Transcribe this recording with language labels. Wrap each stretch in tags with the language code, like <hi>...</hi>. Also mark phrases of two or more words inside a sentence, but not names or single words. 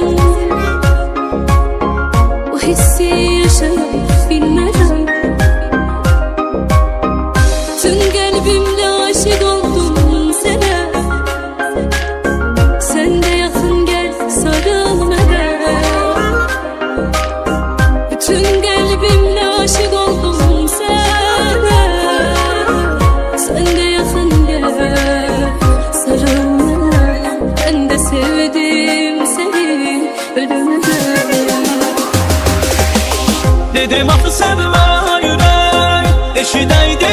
<tr>o hissi yaşaya bilmeden. Tüm kalbimle aşık oldum sana. Sen de yakın gel sarıl bana. Bütün kalbimle aşık oldum sana. Sen de yakın gel sarıl bana. Ben de sevdim seni ölüme.</tr> <az>Dedim axı sevmə ürək, eşidəydin</az>